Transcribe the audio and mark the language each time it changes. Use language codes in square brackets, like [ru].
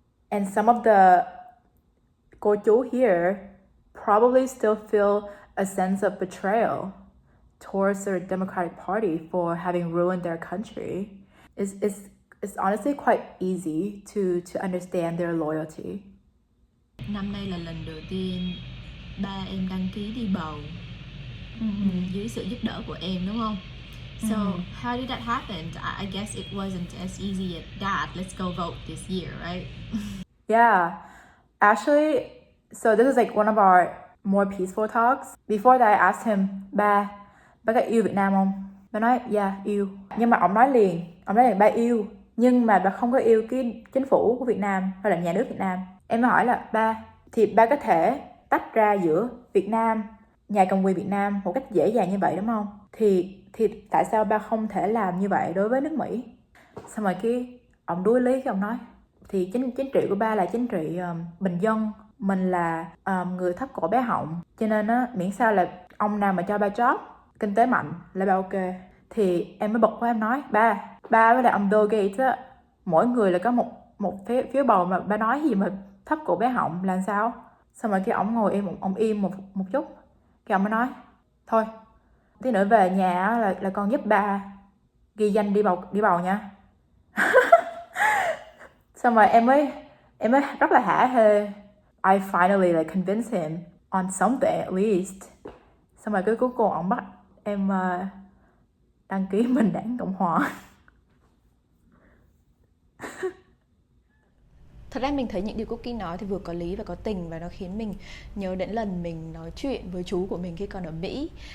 [en] And some of the cô chú here probably still feel a sense of betrayal towards the Democratic Party for having ruined their country. It's honestly quite easy to understand their loyalty. [vi] Năm nay là lần đầu tiên ba em đăng ký đi bầu dưới sự giúp đỡ của em, đúng không? [en] So how did that happen? I guess it wasn't as easy as that. Let's go vote this year, right? Yeah. Actually, so this is like one of our more peaceful talks. Before that, I asked him, [vi] ba có yêu Việt Nam không? Ba nói, yeah, yêu. Nhưng mà ông nói liền, ba yêu. Nhưng mà ba không có yêu cái chính phủ của Việt Nam hay là nhà nước Việt Nam. Em mới hỏi là, ba, thì ba có thể tách ra giữa Việt Nam, nhà cầm quyền Việt Nam một cách dễ dàng như vậy đúng không? Thì tại sao ba không thể làm như vậy đối với nước Mỹ? Xong rồi cái ông đuối lý, cái ông nói, thì chính trị của ba là chính trị bình dân, mình là người thấp cổ bé họng, cho nên á, miễn sao là ông nào mà cho ba job, kinh tế mạnh là ba ok. Thì em mới bật qua, em nói, ba với lại ông Bill Gates á, mỗi người là có một phiếu bầu, mà ba nói gì mà thấp cổ bé họng là sao? Xong rồi cái ông ngồi ông im một chút, cái ông mới nói, thôi tí nữa về nhà là con giúp ba ghi danh đi bầu nha. Xong rồi em mới rất là hả hê. [en] I finally like convinced him on something at least. [vi] Xong rồi cái cuối cùng ông bắt em đăng ký mình Đảng Cộng hòa. Thật ra mình thấy những điều Cookie nói thì vừa có lý và có tình, và nó khiến mình nhớ đến lần mình nói chuyện với chú của mình khi còn ở Mỹ.